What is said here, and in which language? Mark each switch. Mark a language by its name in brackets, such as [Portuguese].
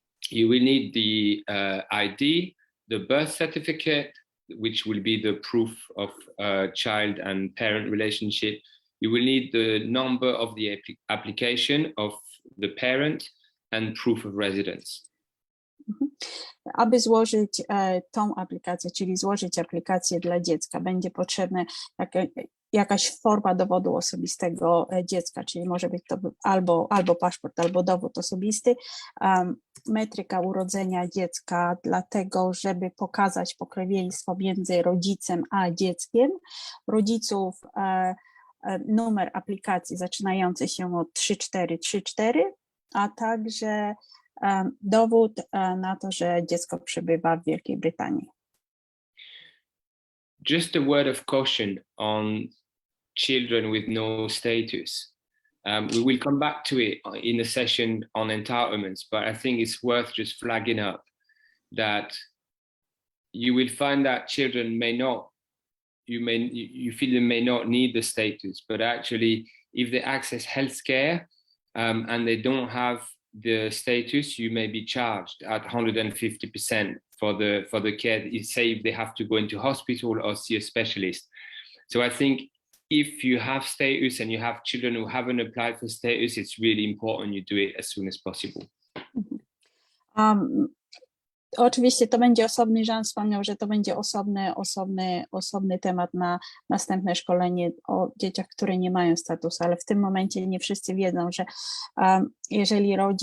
[English] You will need the ID, the birth certificate, which will be the proof of child and parent relationship. You will need the number of the application of the parent and proof of residence. [Polish] Aby złożyć tą aplikację, czyli złożyć aplikację dla dziecka, będzie potrzebna jakaś forma dowodu osobistego dziecka, czyli może być to albo paszport, albo dowód osobisty, metryka urodzenia dziecka, dlatego żeby pokazać pokrewieństwo między rodzicem a dzieckiem, rodziców numer aplikacji zaczynający się od 3434, a także dowód na to, że dziecko przebywa w Wielkiej Brytanii. [English] Just a word of caution on children with no status. We will come back to it in the session on entitlements, but I think it's worth just flagging up that you will find that children you feel they may not need the status, but actually if they access healthcare and they don't have the status, you may be charged at 150% for the care, say if they have to go into hospital or see a specialist. So I think if you have status and you have children who haven't applied for status, it's really important you do it as soon as possible. [Polish] Oczywiście to będzie osobny, Jean wspomniał, że to będzie osobny temat na następne szkolenie o dzieciach, które nie mają statusu, ale w tym momencie nie wszyscy wiedzą, że jeżeli